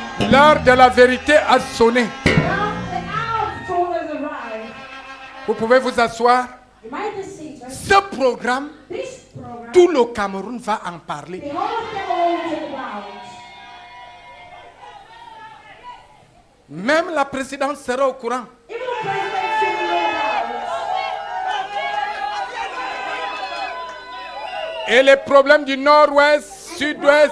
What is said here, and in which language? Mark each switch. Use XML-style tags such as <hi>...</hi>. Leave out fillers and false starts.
<fr>L'heure de la vérité a sonné.</fr> <en>Now the hour of truth has arrived.</en> <fr>Vous pouvez vous asseoir.</fr> <en>You might be seated.</en> <fr>Ce programme,</fr> <en>This program,</en> <fr>tout le Cameroun va en parler.</fr> <en>the whole of Cameroon will take about.</en> <fr>Même la présidente sera au courant.</fr> <en>Even the president should know about.</en> <fr>Et les problèmes du nord-ouest, sud-ouest</fr>